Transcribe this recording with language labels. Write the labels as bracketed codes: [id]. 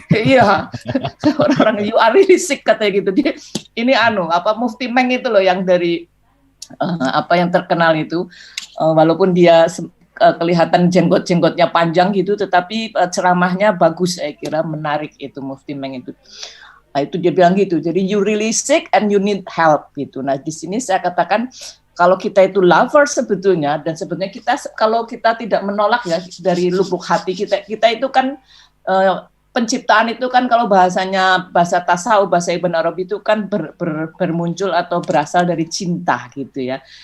[id] Iya, orang-orang [en] you are really sick [id] katanya gitu. Dia ini Mufti Meng itu loh yang dari yang terkenal itu, walaupun dia kelihatan jenggot-jenggotnya panjang gitu, tetapi ceramahnya bagus, saya kira menarik itu Mufti Meng itu. Nah, itu dia bilang gitu. [en] Jadi you really sick and you need help gitu. [id] Nah di sini saya katakan kalau kita itu lover sebetulnya, dan sebetulnya kita kalau kita tidak menolak ya dari lubuk hati kita itu kan penciptaan itu kan kalau bahasanya bahasa tasawuf, bahasa Ibn Arabi itu kan bermuncul atau berasal dari cinta gitu ya.